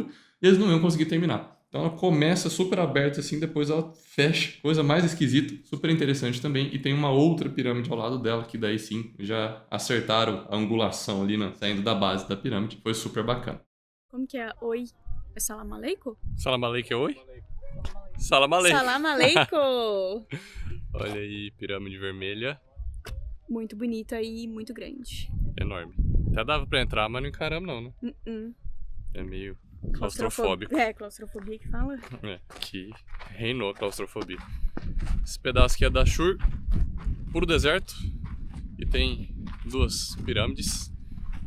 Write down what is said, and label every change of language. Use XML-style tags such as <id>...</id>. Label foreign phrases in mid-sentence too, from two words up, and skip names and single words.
<pt>E eles não iam conseguir terminar. Então ela começa super aberta assim, depois ela fecha. Coisa mais esquisita, super interessante também. E tem uma outra pirâmide ao lado dela, que daí sim, já acertaram a angulação ali, né, saindo da base da pirâmide. Foi super bacana. Como que é? Oi? É</pt> <ar>سلام عليكم? سلام عليكم</ar> <pt>é oi?</pt> <ar>سلام عليكم. سلام عليكم!</ar> <pt>Olha aí, pirâmide vermelha. Muito bonita e muito grande. Enorme. Até dava pra entrar, mas não encaramos não, né? É meio claustrofóbico. É, claustrofobia que fala? É, que reinou a claustrofobia. Esse pedaço aqui é Dashur, puro deserto, e tem 2 pirâmides.</pt>